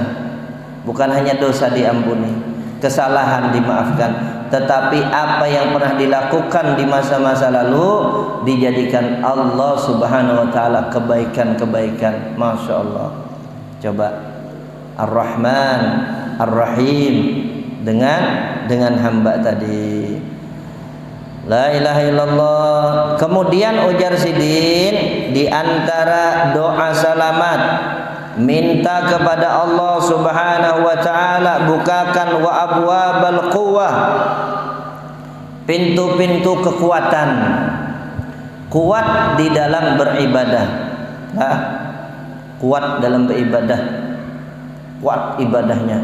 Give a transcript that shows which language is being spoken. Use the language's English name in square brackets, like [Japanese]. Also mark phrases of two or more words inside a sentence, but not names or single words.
[Indonesian] Bukan hanya dosa diampuni, kesalahan dimaafkan, tetapi apa yang pernah dilakukan di masa-masa lalu dijadikan Allah [Arabic] سبحانه وتعالى [Indonesian] kebaikan-kebaikan. [Arabic] ما شاء الله. [Indonesian] Coba [Arabic] الرحمن الرحيم [Indonesian] dengan hamba tadi. [Arabic] لا إله إلا الله. [Indonesian] Kemudian ujar Sidin, di antara doa salamat minta kepada Allah [Arabic] سبحانه وتعالى, [Indonesian] bukakan [Arabic] وأبواب القوة, [Indonesian] pintu-pintu kekuatan, kuat di dalam beribadah. Kuat dalam beribadah, kuat ibadahnya.